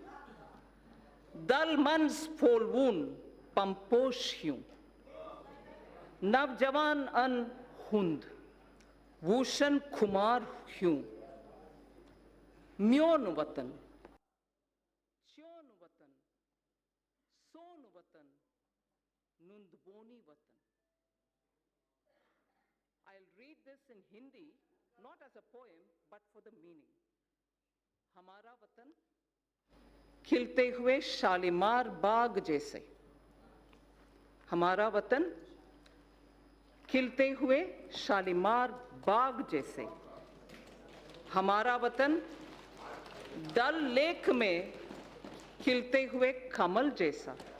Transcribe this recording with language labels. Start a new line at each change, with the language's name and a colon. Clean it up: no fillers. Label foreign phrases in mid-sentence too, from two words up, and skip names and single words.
Kashmiri: दल मंज फोलवून पंपोश ह्यूं, नवजवान अन हुंद वूशन खुमार ह्यूं, म्योन वतन
English: I'll read this in Hindi, not as a poem, but for the meaning.
Hindi: हमारा वतन खिलते हुए शालीमार बाग जैसे, हमारा वतन खिलते हुए शालीमार बाग जैसे, हमारा वतन डल लेक में खिलते हुए कमल जैसा,